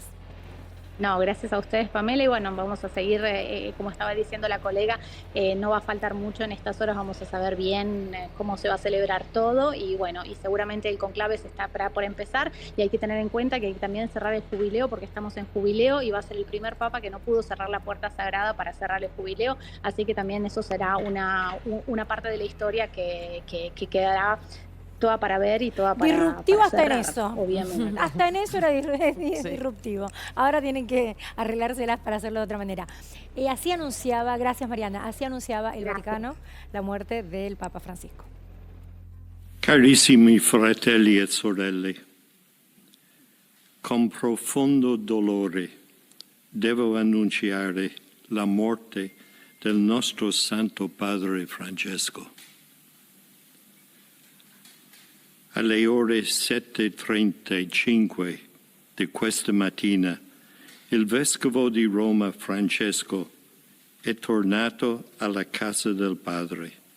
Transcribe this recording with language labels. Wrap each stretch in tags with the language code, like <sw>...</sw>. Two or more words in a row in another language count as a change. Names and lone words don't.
<es>No, gracias a ustedes, Pamela, y bueno, vamos a seguir, como estaba diciendo la colega, no va a faltar mucho en estas horas, vamos a saber bien cómo se va a celebrar todo, y bueno, y seguramente el conclave se está por empezar, y hay que tener en cuenta que hay que también cerrar el jubileo, porque estamos en jubileo, y va a ser el primer papa que no pudo cerrar la puerta sagrada para cerrar el jubileo, así que también eso será una parte de la historia que quedará toda para ver y toda para disruptivo para hasta cerrar, en eso. Obviamente. Hasta en eso era disruptivo. Ahora tienen que arreglárselas para hacerlo de otra manera. Así anunciaba, gracias Mariana, así anunciaba el Vaticano la muerte del Papa Francisco.</es> <it>Carissimi fratelli e sorelle, con profondo dolore devo annunciare la morte del nostro Santo Padre Francesco. Alle ore 7:35 di questa mattina, il Vescovo di Roma Francesco è tornato alla casa del Padre.</it>